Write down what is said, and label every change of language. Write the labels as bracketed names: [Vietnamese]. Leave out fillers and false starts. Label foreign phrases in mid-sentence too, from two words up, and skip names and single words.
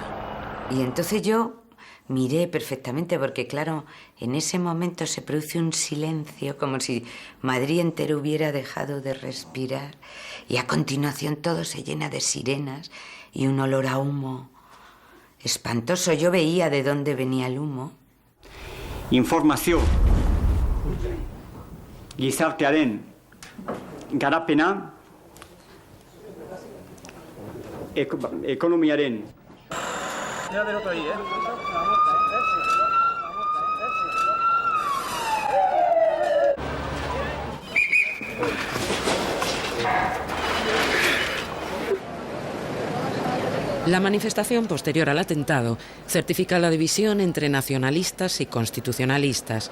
[Spanish] Y entonces yo miré perfectamente, porque claro, en ese momento se produce un silencio, como si Madrid entero hubiera dejado de respirar, y a continuación todo se llena de sirenas y un olor a humo espantoso. Yo veía de dónde venía el humo. Información. [Basque] Gizartearen garapena, ekonomiaren. [Spanish] La manifestación posterior al atentado certifica la división entre nacionalistas y constitucionalistas.